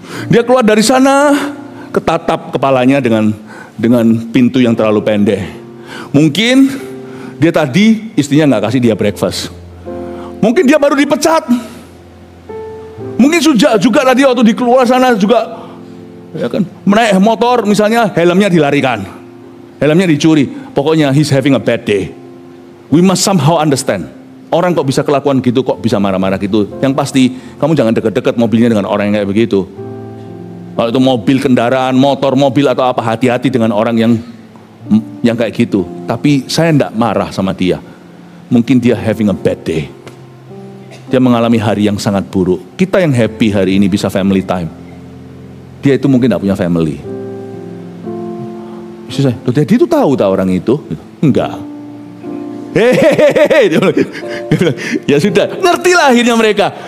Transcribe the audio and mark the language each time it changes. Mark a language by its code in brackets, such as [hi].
[id] Dia keluar dari sana, ketatap kepalanya dengan pintu yang terlalu pendek. Mungkin dia tadi istrinya nggak kasih dia breakfast. Mungkin dia baru dipecat. Mungkin juga tadi waktu di keluar sana juga, ya kan, menaik motor misalnya helmnya dilarikan, helmnya dicuri. Pokoknya [en] he's having a bad day. We must somehow understand. [id] Orang kok bisa kelakuan gitu, kok bisa marah-marah gitu. Yang pasti kamu jangan deket-deket mobilnya dengan orang yang kayak begitu. Kalau itu mobil, kendaraan, motor, mobil atau apa, hati-hati dengan orang yang kayak gitu. Tapi saya tidak marah sama dia. Mungkin dia [en] having a bad day. [id] Dia mengalami hari yang sangat buruk. Kita yang happy hari ini bisa family time. Dia itu mungkin tidak punya family. Bisa saya, jadi itu tahu orang itu? Enggak. Hehehe, ya sudah, ngertilah akhirnya mereka.